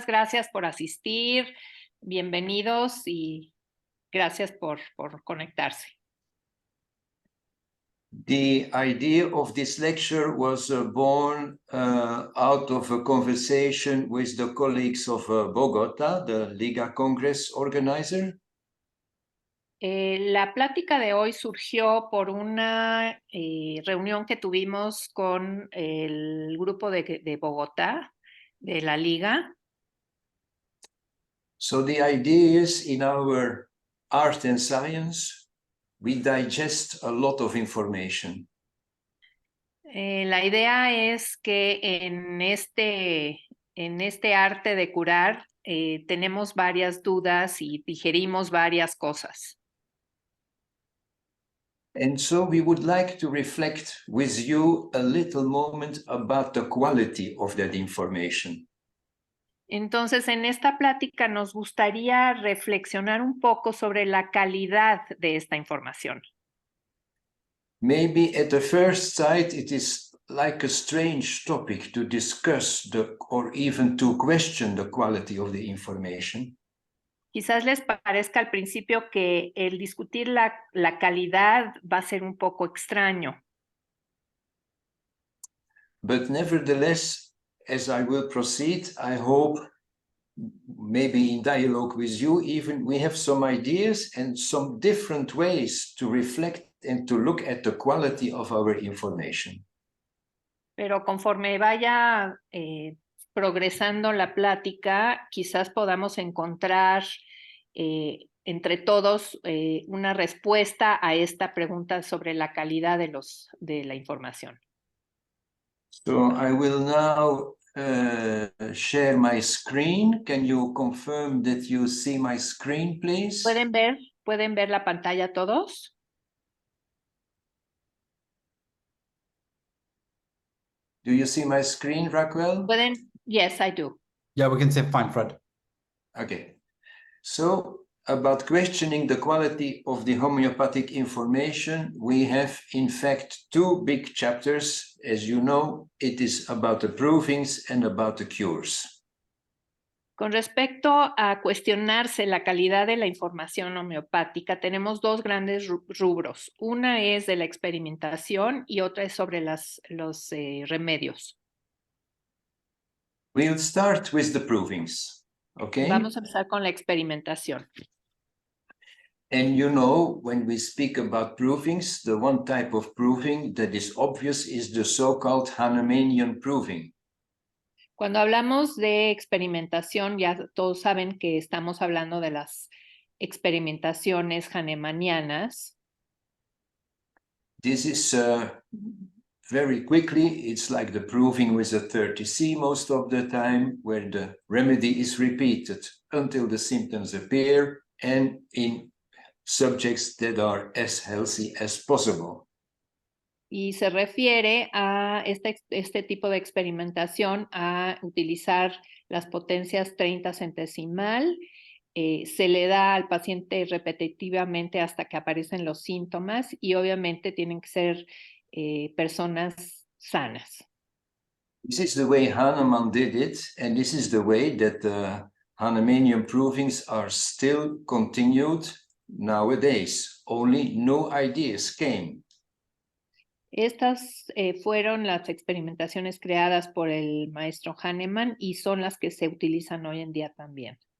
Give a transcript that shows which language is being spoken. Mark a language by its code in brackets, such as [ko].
[es] Gracias por asistir, bienvenidos y gracias por conectarse. [en] The idea of this lecture was born out of a conversation with the colleagues of Bogota, the Liga Congress organizer. [es] La plática de hoy surgió por una reunión que tuvimos con el grupo de Bogotá, de la Liga. [en] So the idea is, in our art and science, we digest a lot of information. [es] La idea es que en este arte de curar tenemos varias dudas y digerimos varias cosas. [en] And so we would like to reflect with you a little moment about the quality of that information. [es] Entonces, en esta plática nos gustaría reflexionar un poco sobre la calidad de esta información. [en] Maybe at the first sight it is like a strange topic to discuss or even to question the quality of the information. [es] Quizás les parezca al principio que el discutir la calidad va a ser un poco extraño. [en] But nevertheless, as I will proceed, I hope, maybe in dialogue with you, even we have some ideas and some different ways to reflect and to look at the quality of our information. [es] Pero conforme vaya progresando la plática, quizás podamos encontrar entre todos una respuesta a esta pregunta sobre la calidad de la información. [en] So I will now share my screen. Can you confirm that you see my screen, please? [es] ¿Pueden ver la pantalla todos? [en] Do you see my screen, Raquel? Yes, I do. Yeah, we can say fine, Fred. Okay. So about questioning the quality of the homeopathic information, we have in fact two big chapters. As you know, it is about the provings and about the cures. [es] Con respecto a cuestionarse la calidad de la información homeopática, tenemos dos grandes rubros. Una es de la experimentación y otra es sobre los remedios. [en] We'll start with the provings, okay? [es] Vamos a empezar con la experimentación. [en] And you know, when we speak about provings, the one type of proving that is obvious is the so-called Hahnemannian proving. [es] Cuando hablamos de experimentación, ya todos saben que estamos hablando de las experimentaciones hahnemannianas. [en] This is very quickly, it's like the proving with a 30C most of the time, where the remedy is repeated until the symptoms appear and in subjects that are as healthy as possible. [es] Y se refiere a este tipo de experimentación a utilizar las potencias 30 centesimal. Se le da al paciente repetitivamente hasta que aparecen los síntomas y obviamente tienen que ser personas sanas. [en] This is the way Hahnemann did it, and this is the way that the Hahnemannian provings are still continued nowadays. Only new ideas came. [es] Estas fueron las experimentaciones creadas por el maestro Hahnemann y son las que se utilizan hoy en día también.